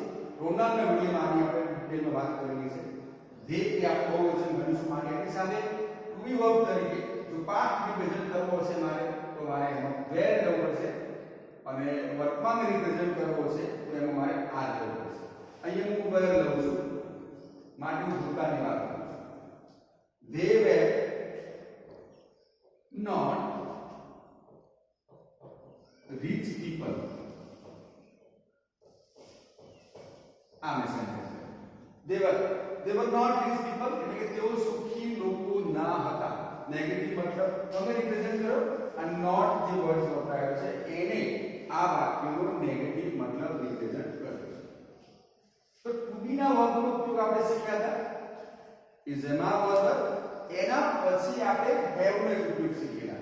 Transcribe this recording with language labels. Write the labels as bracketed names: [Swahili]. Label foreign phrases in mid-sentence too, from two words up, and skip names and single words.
[Gujarati] પ્રોનાઉનના વિડીયોમાં આની આપણે ડિટેલમાં વાત કરેલી છે. they એ આપણું બહુવચન ગણીશું માટે એની સાથે [English] to be verb [Gujarati] તરીકે જો [English] past represent [Gujarati] કરવો હશે મારે તો મારે એમાં વેર લેવું પડશે અને વર્તમાન રિપ્રેઝન્ટ કરવો હશે તો એમાં મારે આ લેવું પડશે. અહીંયા હું વેર લઉં છું માટે હું ભૂતકાળની વાત કરું છું. [English] they were not rich people. [Gujarati] આ મેં સેન્ટેન્સ [English] they were not rich people [Gujarati] એટલે કે તેઓ સુખી લોકો ના હતા. નેગેટિવ મતલબ તમે રિપ્રેઝન્ટ કરો અને નોટ જે વર્ડ વપરાયો છે એને આ વાક્યનો નેગેટિવ મતલબ રિપ્રેઝન્ટ કરે છે. તો [English] to be [Gujarati] ના વર્બનો ઉપયોગ આપણે શીખ્યા હતા ઇઝના વર્બ, એના પછી આપણે હેવ નો ઉપયોગ શીખ્યા.